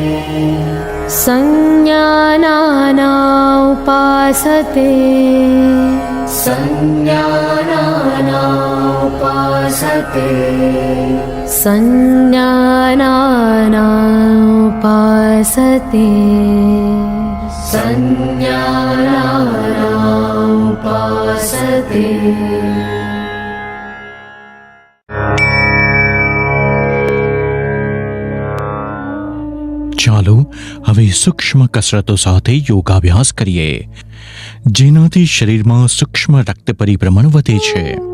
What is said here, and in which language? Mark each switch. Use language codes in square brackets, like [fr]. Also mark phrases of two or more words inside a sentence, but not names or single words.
[sa] संज्ञानाना उपासते संज्ञानाना उपासते संज्ञानाना उपासते संज्ञानाना उपासते. [gu] ચાલો હવે સૂક્ષ્મ કસરતો સાથે યોગાભ્યાસ કરીએ, જેનાથી શરીરમાં સૂક્ષ્મ રક્ત પરિભ્રમણ વધે છે.